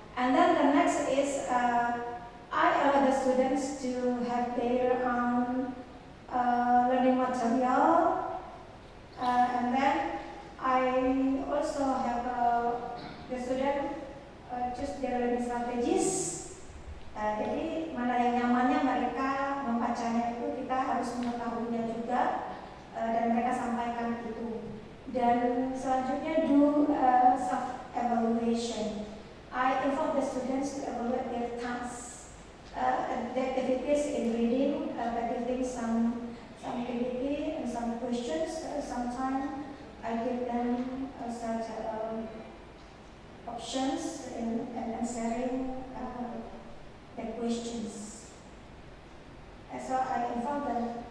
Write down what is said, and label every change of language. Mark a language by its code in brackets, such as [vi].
[en] And then the next is I allow the students to have their own learning material, and then I also have the student choose their learning strategies. [id] Jadi mana yang nyamannya mereka membacanya itu kita harus mengetahuinya juga, dan mereka sampaikan itu. Dan selanjutnya [en] do self evaluation. I involve the students to evaluate their tasks, the activities in reading, by giving some activity and some questions. Sometimes I give them such options and answering the questions. So I involve them.